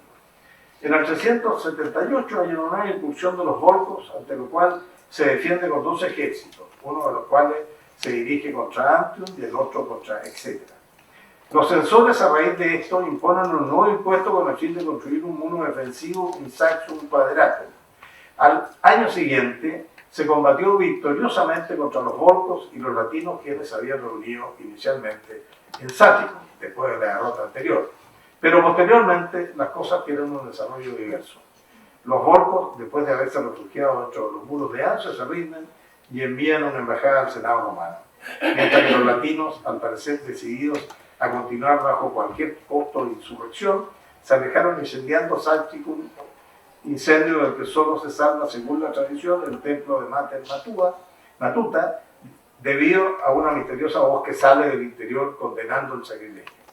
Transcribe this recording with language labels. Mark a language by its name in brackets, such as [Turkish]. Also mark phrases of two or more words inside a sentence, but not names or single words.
[Spanish] En el 378 hay una nueva incursión de los volscos, ante lo cual se defiende con 2 ejércitos, uno de los cuales se dirige contra Antium y el otro contra Exeter. Los censores, a raíz de esto, imponen un nuevo impuesto con el fin de construir un muro defensivo [Latin] in saxum quadratum. [Spanish] Al año siguiente se combatió victoriosamente contra los volscos y los latinos, quienes se habían reunido inicialmente en Saticum, después de la derrota anterior. Pero posteriormente las cosas tienen un desarrollo diverso. Los volscos, después de haberse refugiado dentro de los muros de Ancio, se rinden y envían una embajada al Senado romano, mientras que los latinos, al parecer decididos a continuar bajo cualquier costo de insurrección, se alejaron incendiando Saticum incendio del que solo se salva, según la tradición, el templo de Mater Matuta, debido a una misteriosa voz que sale del interior condenando el sacrilegio.